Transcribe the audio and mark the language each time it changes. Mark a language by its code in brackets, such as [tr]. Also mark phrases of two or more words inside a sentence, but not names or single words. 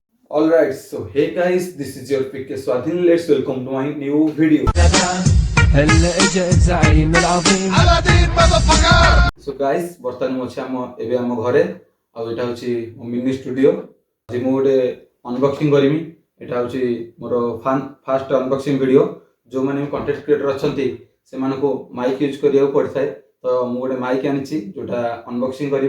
[en] Alright, so hey guys, this is your PK Swadhin. Let's welcome to my new video. [ar] هلا اجا الزعيم العظيم [en] So guys, [or] ବର୍ତ୍ତମାନ ମୁଁ ଅଛି ଏବେ ଆମ ଘରେ ଆଉ ଏଟା ହେଉଛି ମୋ [en] mini studio. [or] ଆଜି ମୁଁ ଗୋଟେ ଅନବକ୍ସିଂ କରିବି। ଏଟା ହେଉଛି ମୋର [en] first unboxing video. [or] ଯେଉଁମାନେ [en] content creator [or] ଅଛନ୍ତି ସେମାନଙ୍କୁ [en] mic use [or] କରିବାକୁ ପଡ଼ିଥାଏ, ତ ମୁଁ ଗୋଟେ ମାଇକ୍ ଆଣିଛି ଯେଉଁଟା ଅନବକ୍ସିଂ କରିବି।